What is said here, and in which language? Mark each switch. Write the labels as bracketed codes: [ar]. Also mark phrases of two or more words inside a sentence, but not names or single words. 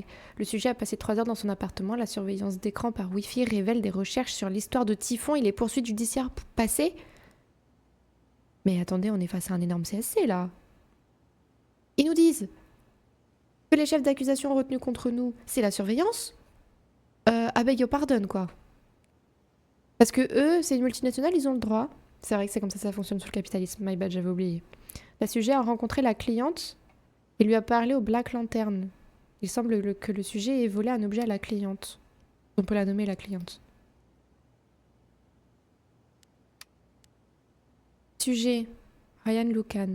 [fr] Le sujet a passé 3 heures dans son appartement. La surveillance d'écran par Wi-Fi révèle des recherches sur l'histoire de Typhon et les poursuites judiciaires passées. Mais attendez, on est face à un énorme CSC là. Ils nous disent que les chefs d'accusation retenus contre nous, c'est la surveillance. [en] I beg your pardon quoi. [fr] Parce que eux, c'est une multinationale, ils ont le droit. C'est vrai que c'est comme ça fonctionne sous le capitalisme. [en] My bad, [fr] j'avais oublié. La sujet a rencontré la cliente et lui a parlé au Black Lantern. Il semble que le sujet ait volé un objet à la cliente. On peut la nommer la cliente. Sujet, Ryan Lucan.